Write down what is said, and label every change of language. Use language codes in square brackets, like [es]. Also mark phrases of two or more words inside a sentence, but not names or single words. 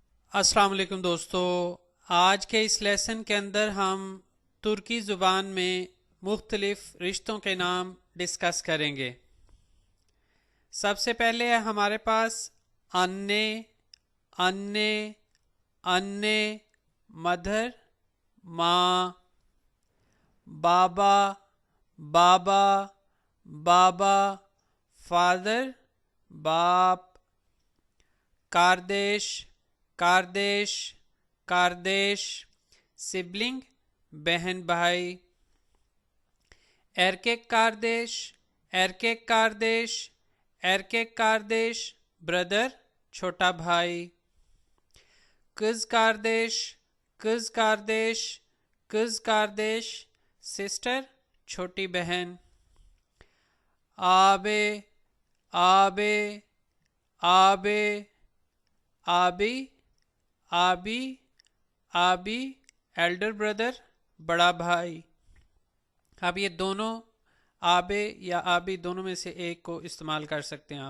[hi] अस्सलाम वालेकुम दोस्तों। आज के इस लेसन के अंदर हम तुर्की ज़ुबान में मुख्तलिफ रिश्तों के नाम डिस्कस करेंगे। सबसे पहले है हमारे पास [tr] anne, anne, anne, [hi] मदर, माँ, [tr] baba, baba, baba, [hi] फादर, बाप, [tr] kardeş, kardeş, kardeş, [hi] सिबलिंग, बहन भाई, [tr] erkek kardeş, erkek kardeş, erkek kardeş, [en] brother, [hi] छोटा भाई, [tr] kız kardeş, kız kardeş, kız kardeş, [en] sister, [hi] छोटी बहन, [tr] abe, abe, abe, abi, abi, abi, [en] elder brother, [hi] बड़ा भाई। अब ये दोनों आबे या आबी दोनों में से एक को इस्तेमाल कर सकते हैं आप।